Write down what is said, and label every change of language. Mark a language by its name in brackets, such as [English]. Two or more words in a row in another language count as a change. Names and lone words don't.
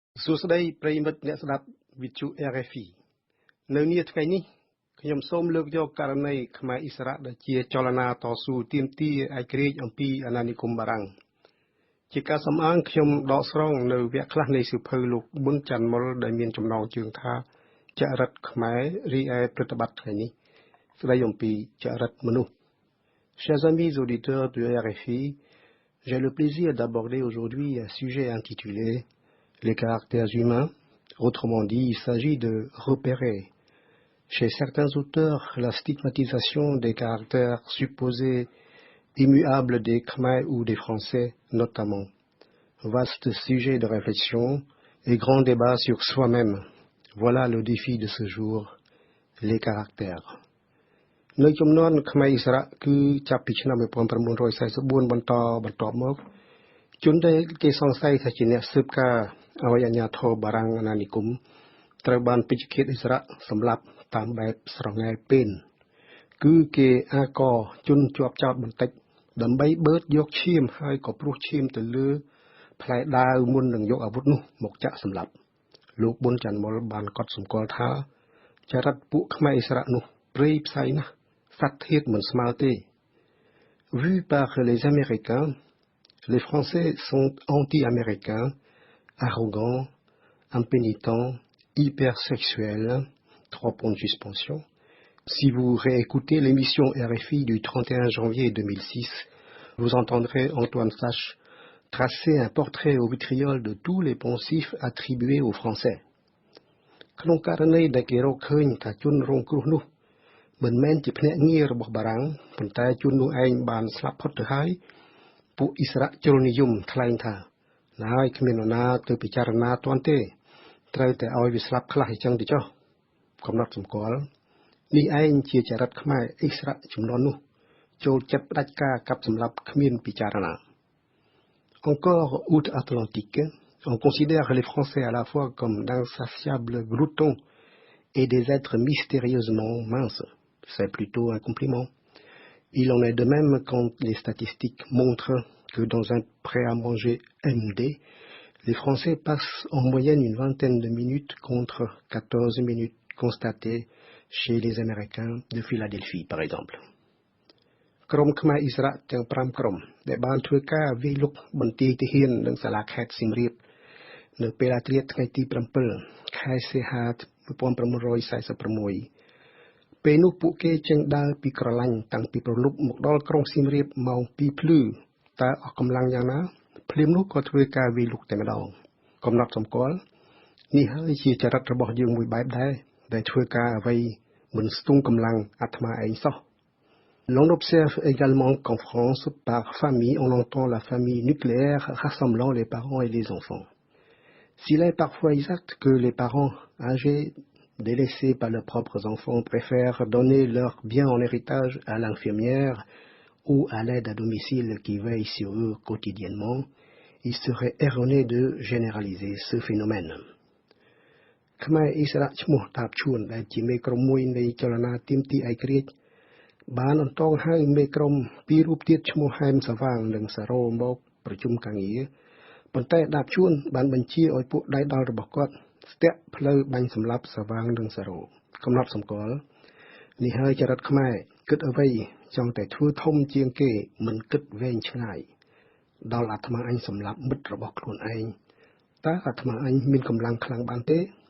[Khmer] សួស្តីប្រិយមិត្តអ្នកស្ដាប់វិទ្យុ RFE នៅនាថ្ងៃនេះខ្ញុំសូមលើកយកករណីខ្មែរអ៊ីស្រាអែលដែលជា ចលនាតស៊ូទាមទារឯករាជ្យអំពីអាណានិគមបារាំងជាការសំអាងខ្ញុំដកស្រង់នៅវគ្គខ្លះនៃសៀវភៅលោកប៊ុនច័ន្ទមុលដែលមានចំណងជើងថាចរិតខ្មែររីឯប្រតិបត្តិថ្ងៃនេះស្ដីអំពីចរិតមនុស្ស [French] Chers amis auditeurs de RFI, j'ai le plaisir d'aborder aujourd'hui un sujet intitulé les caractères humains. Autrement dit, il s'agit de repérer chez certains auteurs la stigmatisation des caractères supposés immuables des Khmer ou des Français notamment. Vaste sujet de réflexion et grand débat sur soi-même. Voilà le défi de ce jour, les caractères. [Khmer] នៅចំនួនខ្មែរអ៊ីស្រាអែលគឺចាប់ពីឆ្នាំ1944បន្តមកជនដែលគេសង្ស័យថាជាអ្នកស៊ើបការឲ្យអាជ្ញា ធរបារាំងអាណានិគមត្រូវបានពេជ្ឈឃាតអ៊ីស្រាអែលសម្លាប់តាមបែបស្រងែពេនគឺ គេអាកជនជាប់ចោតបន្តិចដើម្បីបឺតយកឈាមហើយក៏ព្រោះឈាមទៅលើផ្លែដាវមុននឹងយកអាវុធនោះមកចាក់សម្លាប់លោកប៊ុនច័ន្ទមុលបានកត់សម្គាល់ថាចរិតពួកខ្មែរអ៊ីស្រាអែលនោះព្រៃផ្សៃណាស់ [French] Vu par les Américains, les Français sont anti-américains, arrogants, impénitents, hypersexuels. 3 points de suspension. Si vous réécoutez l'émission RFI du 31 janvier 2006, vous entendrez Antoine Sache tracer un portrait au vitriol de tous les poncifs attribués aux Français. [Khmer] ក្នុងករណីដែលគេរកឃើញថាជនរងគ្រោះនោះមិនមែនជាភ្នាក់ងាររបស់បារាំងប៉ុន្តែជននោះឯងបាន ស្លាប់ផុតទៅហើយពួកអ៊ីស្រាអែលជ្រុលនិយមថ្លែងថាណាហើយគ្មាននរណាទៅពិចារណាទាន់ទេត្រូវតែឲ្យវាស្លាប់ខ្លះអញ្ចឹងទៅចុះកំណត់សម្គាល់នេះឯងជាចរិតខ្មែរអ៊ីស្រាអែលចំនួននោះចូលចិត្តផ្ដាច់ការកាប់សម្លាប់គ្មានពិចារណា [French] Encore outre-Atlantique, on considère les Français à la fois comme d'insatiables gloutons et des êtres mystérieusement minces.C'est plutôt un compliment. Il en est de même quand les statistiques montrent que dans un prêt à manger MD, les Français passent en moyenne une vingtaine de minutes contre 14 minutes constatées chez les Américains de Philadelphie, par exemple. [Khmer] ក្រុមខ្មែរអ៊ីស្រាអែលទាំង5ក្រុមដែលបានធ្វើការវាយលុកបន្ទាយទាហាននឹងសាលាខេត្តសៀមរាបនៅពេលអាធ្រាត្រថ្ងៃទី7ខែសីហា 1946ពេលនោះពួកគេចេញដើរពីក្រឡាញ់តាំងពីប្រលប់មកដល់ក្រុងសៀមរាបម៉ោង2ភ្លឺតើអស់កម្លាំងយ៉ាងណាភ្លាមនោះក៏ធ្វើការវាយលុកតែម្ដងកំណត់សម្គាល់នេះហើយជាចរិតរបស់យើងមួយបែបដែរដែលធ្វើការអ្វីមិនស្ទង់កម្លាំងអាត្មាឯងសោះ [French] L'on observe également qu'en France, par famille, on entend la famille nucléaire rassemblant les parents et les enfants. S'il est parfois exact que les parents âgés délaissés par leurs propres enfants préfèrent donner leurs biens en héritage à l'infirmière ou à l'aide à domicile qui veille sur eux quotidiennement, il serait erroné de généraliser ce phénomène. [Khmer] ខ្មែរអ៊ីស្រាអែលឈ្មោះតាបឈួនដែលជាមេក្រុមមួយនៃចលនាទាមទារឯករាជ្យបានអន្តងហៅមេ ក្រុមពីររូបទៀតឈ្មោះហែមសាវាងនិងសារ៉ូមកប្រជុំការងារប៉ុន្តែតាបឈួនបានបញ្ជាឲ្យពួកដៃដល់របស់គាត់ស្ទាក់ផ្លូវបាញ់សម្លាប់សាវាងនិងសារ៉ូកំណត់សម្គាល់នេះហើយចរិតខ្មែរគិតអ្វីចង់តែធ្វើធំជាងគេមិនគិតវែងឆ្ងាយដល់អាត្មាអញសម្លាប់មិត្តរបស់ខ្លួនឯងតើអាត្មាអញមានកម្លាំងខ្លាំងបានទេ